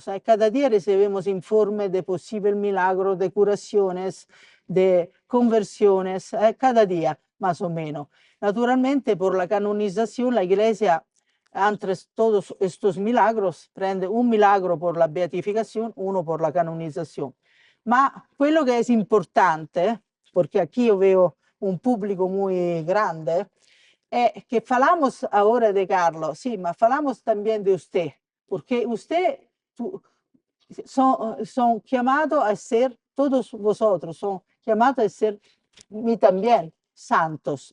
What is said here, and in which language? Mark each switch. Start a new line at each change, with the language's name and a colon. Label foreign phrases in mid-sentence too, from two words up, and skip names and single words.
Spanish: Cada día recibimos informes de posibles milagros, de curaciones, de conversiones, cada día más o menos. Naturalmente, por la canonización, la Iglesia, entre todos estos milagros, prende un milagro por la beatificación, uno por la canonización.
Italian: Ma quello che è importante,
Spanish: porque aquí yo veo un público muy grande, que falamos ahora de Carlos, sí, mas falamos también de usted, porque usted son llamados a ser, todos vosotros son llamados a ser mí también santos.